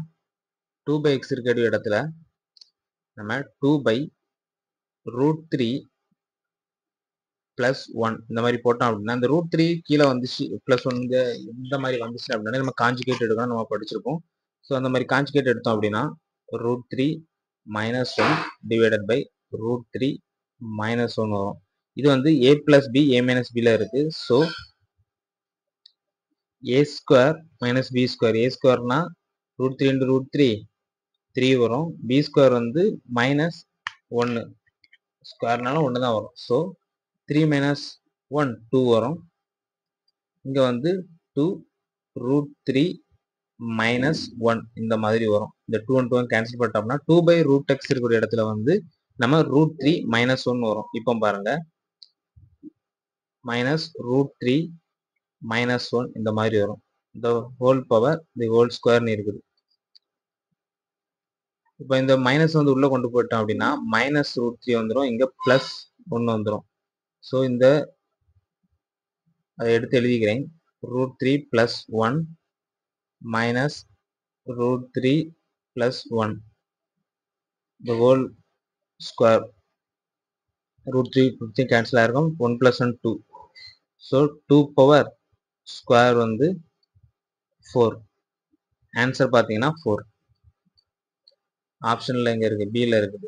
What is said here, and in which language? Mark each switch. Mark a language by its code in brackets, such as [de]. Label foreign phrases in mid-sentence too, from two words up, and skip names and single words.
[ta] 2/x இருக்கிற இடத்துல நம்ம [en] 2/√3 plus 1 [ta] இந்த மாதிரி போட்டோம் அப்படின்னா, இந்த √3 கீழே வந்துச்சு plus 1 இந்த மாதிரி வந்துச்சு அப்படின்னா நம்ம காஞ்சுகேட் எடுக்கணும், நம்ம படிச்சிருப்போம். ஸோ அந்த மாதிரி காஞ்சுகேட் எடுத்தோம் அப்படின்னா [en] √3 minus 1 divided by √3 minus 1 [ta] வரும். இது வந்து [en] a plus b a minus b [ta] ல இருக்கு. ஸோ [en] a square minus b square, [ta] a squareனா [en] √3 into √3 [ta] 3 வரும். [en] b square [ta] வந்து minus 1 ஸ்கொயர்னால 1 தான் வரும். ஸோ 3 minus 1 2 வரும். இங்க வந்து 2 √3 minus 1 இந்த மாதிரி வரும். இந்த 2 and 2 கேன்சல் பண்ணிட்டோம்னா 2/√x இருக்கிற இடத்துல வந்து நம்ம √3 minus 1 வரும். இப்போ பாருங்க, minus √3 minus 1 இந்த மாதிரி வரும். [en] the whole power the whole square இருக்குது. [ta] இப்போ இந்த மைனஸ் வந்து உள்ள கொண்டு போயிட்டோம் அப்படின்னா minus √3 வந்துடும், இங்க பிளஸ் 1 வந்துடும். ஸோ இந்த அதை எடுத்து எழுதிக்கிறேன். [en] √3 plus 1 minus √3 plus 1 the whole square. [ta] √3 கேன்சல் ஆயிருக்கும். 1 plus 1 2. ஸோ 2 [en] power square [ta] வந்து 4. ஆன்சர் பார்த்தீங்கன்னா 4. ஆப்ஷன்ல எங்க இருக்கு? பில இருக்குது.